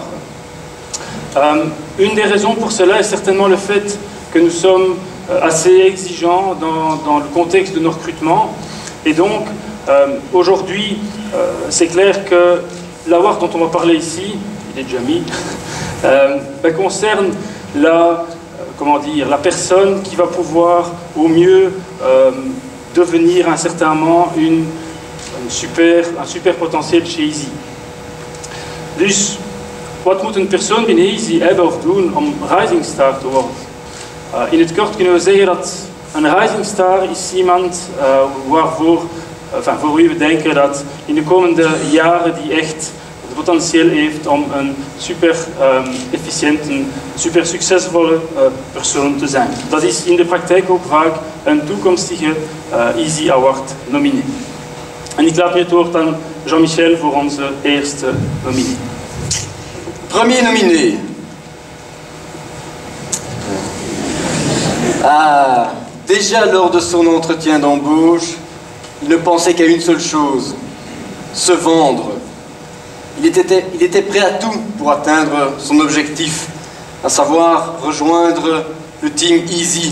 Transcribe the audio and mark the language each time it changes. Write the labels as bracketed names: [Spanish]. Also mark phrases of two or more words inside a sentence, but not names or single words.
[French] Une des raisons pour cela est certainement le fait que nous sommes assez exigeants dans le contexte de nos recrutements, et donc aujourd'hui c'est clair que l'award dont on va parler ici, il est déjà mis, concerne la personne qui va pouvoir au mieux devenir à un certain moment un super potentieel chez Easy. [Dutch] Dus wat moet een persoon binnen Easy hebben of doen om Rising Star te worden? In het kort kunnen we zeggen dat een Rising Star is iemand voor wie we denken dat in de komende jaren die echt het potentieel heeft om een super efficiënt, super succesvolle persoon te zijn. Dat is in de praktijk ook vaak een toekomstige Easy Award nominee. En ik laat nu het woord aan Jean-Michel voor onze eerste nominee. [French] Premier nominé. Déjà lors de son entretien d'embauche, il ne pensait qu'à une seule chose, se vendre. Il était prêt à tout pour atteindre son objectif, à savoir rejoindre le team Easy.